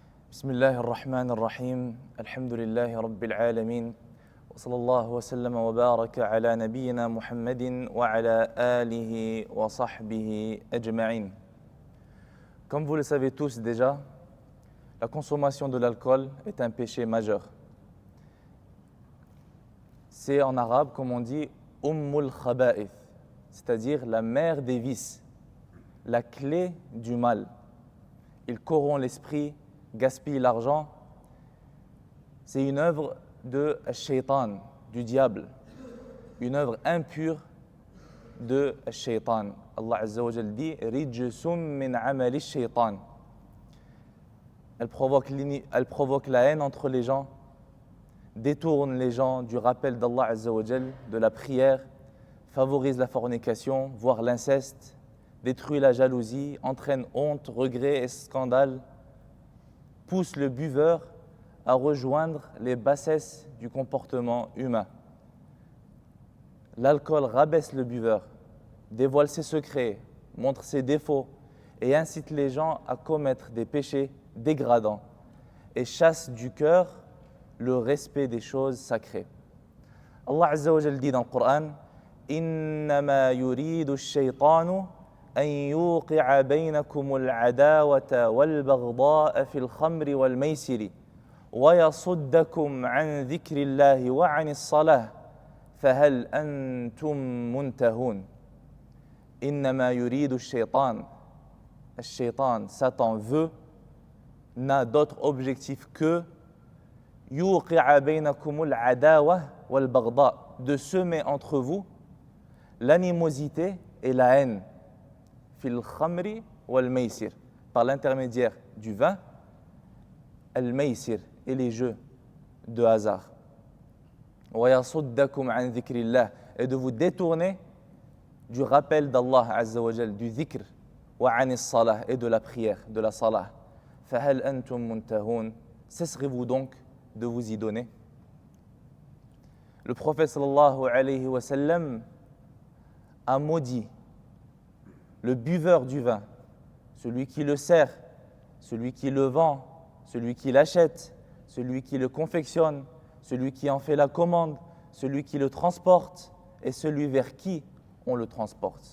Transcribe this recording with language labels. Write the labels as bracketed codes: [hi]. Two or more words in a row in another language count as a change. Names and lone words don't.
[ar] بسم الله الرحمن الرحيم الحمد لله رب العالمين وصلى الله وسلم وبارك على نبينا محمد وعلى آله وصحبه أجمعين. [fr] Comme vous le savez tous déjà, la consommation de l'alcool est un péché majeur. C'est en arabe, comme on dit, [ar] أم الخبائث, [fr] c'est-à-dire la mère des vices, la clé du mal. Il corrompt l'esprit, gaspille l'argent. C'est une œuvre de shaitan, du diable, une œuvre impure de shaitan. Allah [ar] عز وجل [fr] dit [ar] رجس من عمل الشيطان. [fr] Elle provoque la haine entre les gens, détourne les gens du rappel d'Allah [ar] عز وجل, [fr] de la prière, favorise la fornication, voire l'inceste, détruit la jalousie, entraîne honte, regret et scandale, pousse le buveur à rejoindre les bassesses du comportement humain. L'alcool rabaisse le buveur, dévoile ses secrets, montre ses défauts et incite les gens à commettre des péchés dégradants et chasse du cœur le respect des choses sacrées. [ar] Allah Azza wa Jal [fr] dit dans le Coran [ar] إنما يريد الشيطان أن يوقع بينكم العداوة والبغضاء في الخمر والميسر ويصدكم عن ذكر الله وعن الصلاة فهل أنتم منتهون إنما يريد الشيطان [fr] Satan veut, n'a d'autre objectif que [ar] يوقع بينكم العداوة والبغضاء, [fr] de semer entre vous l'animosité et la haine [ar] في الخمر والميسر, [fr] par l'intermédiaire du vin, [ar] الميسر, [fr] et les jeux de hasard. [ar] ويصدكم عن ذكر الله, [fr] et de vous détourner du rappel d'Allah [ar] عز وجل, [fr] du dhikr, [ar] وعن الصلاة, [fr] et de la prière, de la salah. [ar] فهل أنتم منتهون, [fr] cesserez-vous donc de vous y donner? Le prophète [ar] صلى الله عليه وسلم [fr] a maudit le buveur du vin, celui qui le sert, celui qui le vend, celui qui l'achète, celui qui le confectionne, celui qui en fait la commande, celui qui le transporte et celui vers qui on le transporte.